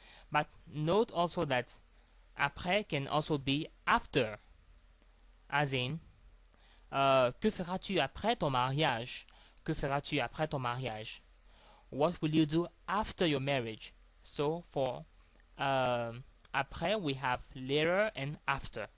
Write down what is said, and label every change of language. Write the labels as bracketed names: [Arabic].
[English] But note also that après can also be after. As in, [French] que feras-tu après ton mariage? Que feras-tu après ton mariage? [English] What will you do after your marriage? So for après, we have later and after.